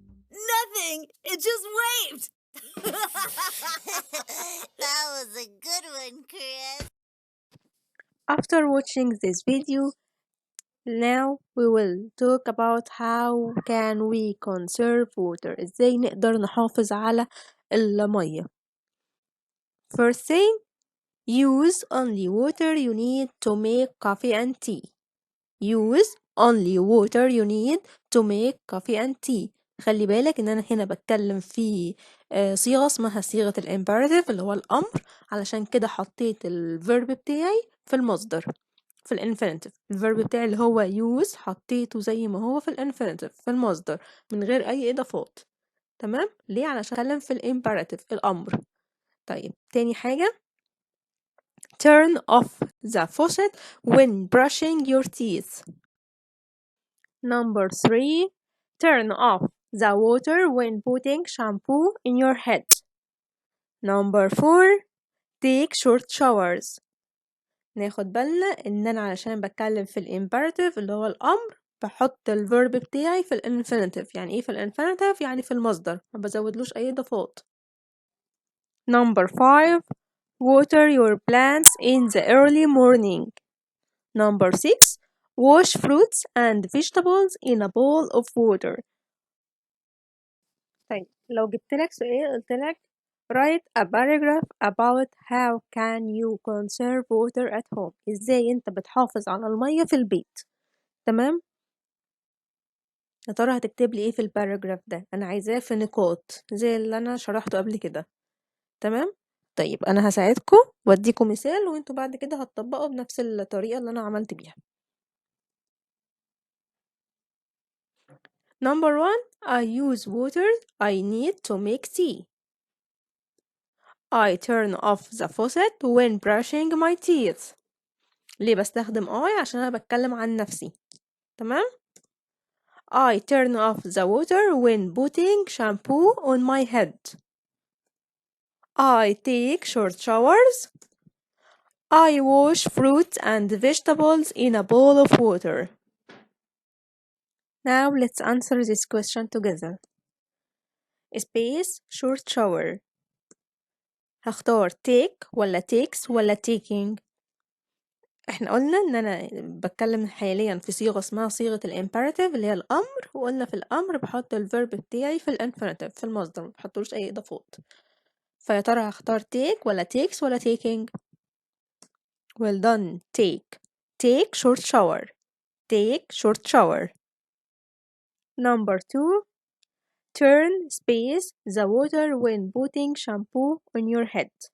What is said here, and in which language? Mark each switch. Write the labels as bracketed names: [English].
[English] Nothing! It just waved! That was a good one, Chris. After watching this video, now we will talk about how can we conserve water. [Arabic] ازاي نقدر نحافظ على المية. [English] First thing, use only water you need to make coffee and tea. Use only water you need to make coffee and tea. [Arabic] خلي بالك ان انا هنا بتكلم في صيغة اسمها صيغة الامبerative اللي هو الامر، علشان كده حطيت الفيرب بتاعي في المصدر في الانفينيتيف. الفيرب بتاعي اللي هو use حطيته زي ما هو في الانفينيتيف في المصدر من غير اي اضافات. تمام؟ ليه؟ علشان اتكلم في الامبerative الامر. طيب تاني حاجة، [English] turn off the faucet when brushing your teeth. Number 3, turn off the water when putting shampoo in your head. Number 4, take short showers. [Arabic] ناخد بالنا ان انا علشان بتكلم في الامبerative اللي هو الامر بحط الفيرب بتاعي في الانفينيتيف. يعني ايه في الانفينيتيف؟ يعني في المصدر، ما بزودلوش اي اضافات. [English] Number 5, water your plants in the early morning. Number 6, wash fruits and vegetables in a bowl of water. [Arabic] طيب لو جبتلك سؤال قلتلك [English] write a paragraph about how can you conserve water at home. [Arabic] ازاي انت بتحافظ على المية في البيت. تمام؟ يا ترى هتكتب لي ايه في الباراجراف ده؟ انا عايزاه في نقاط زي اللي انا شرحته قبل كده. تمام؟ طيب انا هساعدكم واديكم مثال وانتوا بعد كده هتطبقوا بنفس الطريقة اللي انا عملت بيها. [English] Number 1, I use water I need to make tea. I turn off the faucet when brushing my teeth. [Arabic] ليه بستخدم I؟ عشان أنا بتكلم عن نفسي. تمام؟ [English] I turn off the water when putting shampoo on my head. I take short showers. I wash fruits and vegetables in a bowl of water. Now let's answer this question together. Space short shower. [Arabic] هختار take ولا takes ولا taking؟ احنا قلنا ان انا بتكلم حاليا في صيغة اسمها صيغة الامبerative اللي هي الامر، وقلنا في الامر بحط الفيرب بتاعي في الانفينيتيف في المصدر، ما بحطلوش اي اضافات. فيا ترى هختار take ولا takes ولا taking؟ [English] well done. take short shower. take short shower. Number 2, turn space the water when putting shampoo on your head.